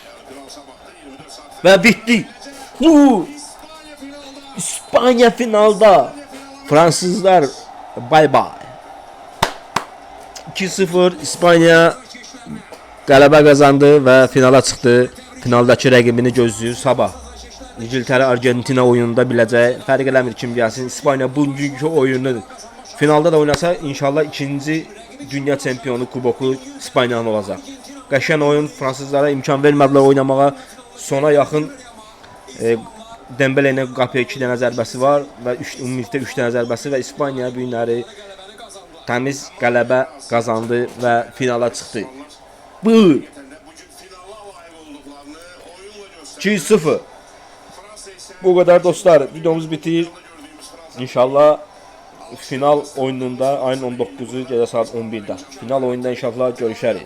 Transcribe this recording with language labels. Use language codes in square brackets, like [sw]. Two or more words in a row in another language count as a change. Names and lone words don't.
[tr] ve bitti. İspanya finalda. Fransızlar bay bay. [az] 2-0 İspanya qələbə qazandı [tr] ve finala çıktı. [az] Finaldakı rəqibini gözləyir sabah. İngiltərə Argentina oyununda biləcək. Fərq eləmir kim gəlsin. İspanya bugünkü oyunu finalda da oynasa inşallah ikinci dünya çempionu kuboku İspaniyanın olacaq. Qəşəng oyun, fransızlara imkan vermədilər oynamağa. Sona yaxın Dembele ilə qapıya 2 dənə zərbəsi var və ümumilikdə 3 dənə zərbəsi və İspaniya bu günləri təmiz qələbə qazandı və finala çıxdı. Bu 2-0. [tr] Bu kadar dostlar. Videomuz bitir. İnşallah final oyununda ayın 19'u gece saat 11'de. Final oyunda inşallah görüşeriz.